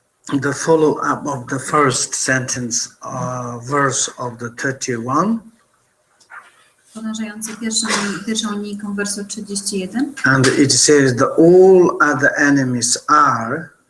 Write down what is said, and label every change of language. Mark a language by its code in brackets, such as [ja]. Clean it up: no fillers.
[en] The follow-up of the first sentence, verse of the 31. [pl] Podążający pierwszą linijką wersu 31. [en] And it says that all other enemies are